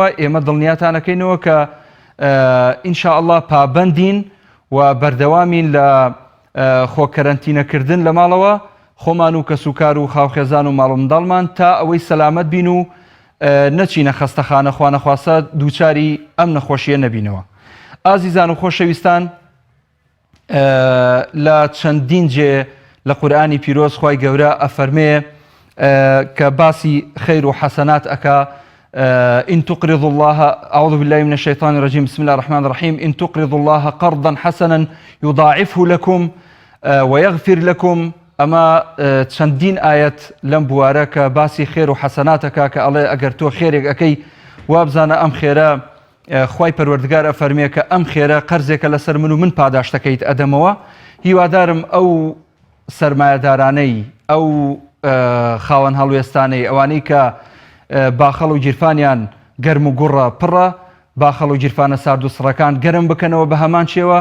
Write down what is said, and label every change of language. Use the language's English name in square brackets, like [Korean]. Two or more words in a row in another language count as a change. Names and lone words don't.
[Central Kurdish] ئێمە دڵنیاتانەکەینەوە کە ئینشاءالله پابەندین و بەردەوامین لە خۆکەرەنتینەکردن لە ماڵەوە خۆمان و کەسوکار و خاوخێزان و ماڵ و منداڵمان تا ئەوەی سەلامەت بین و نەچینە خەستەخانە خوا نەخواستە دووچاری ئەم نەخۆشیە نەبینەوە. ئازیزان و خۆشەویستان، لە چەندین جێ لە قورئانی پیرۆز خوای گەورە ئەفەرمێ کە باسی خەیر و حەسەنات ئەکا. [Arabic] إن تقرضوا الله، أعوذ بالله من الشيطان الرجيم، بسم الله الرحمن الرحيم، إن تقرضوا الله قرضا حسنا يضاعفه لكم ويغفر لكم. [Central Kurdish] أما چەندین ئاەت لەم بوارە کە باسی خێر و حەسەناتەکە کە ئەڵێ ئەگەر تۆ خێرێک ئەەکەی وابزانە ئەم خێرە خوای پەروەردگار ئەفەرمێ کە ئەم خێرە قەرزێکە لەسەر من و من پاداشتەکەیت ئەدەمەوە. هیوادارم ئەو سەرمایەدارانەی، ئەو خاوەن هەڵوێستانەی، ئەوانەی کە باخەڵ و گیرفانیان گەرم و گوڕە پڕە، باخەڵ و گیرفانە سارد و سڕەکان گەرم بکەنەوە بە هەمان شێوە.